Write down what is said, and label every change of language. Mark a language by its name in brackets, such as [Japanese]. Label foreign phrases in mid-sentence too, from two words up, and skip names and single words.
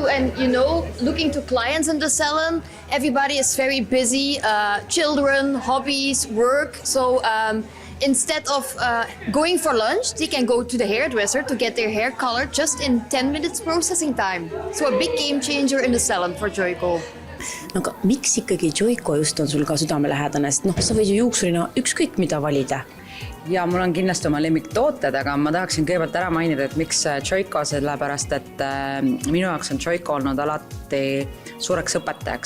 [English] And looking to clients in the salon, everybody is very busy, children, hobbies, work. So instead of going for lunch, they can go to the hairdresser to get their hair colored just in 10 minutes processing time. So a big game changer in the salon for Joico. [Estonian] Aga miks ikkagi Joico just on sul ka südamelähedane, sest sa võid ju juuksurina ükskõik mida valida? Ja mul on kindlasti oma lemmiktooted, aga ma tahaksin kõigepealt ära mainida, et miks Joico, sellepärast, et minu jaoks on Joico olnud alati suureks õpetajaks.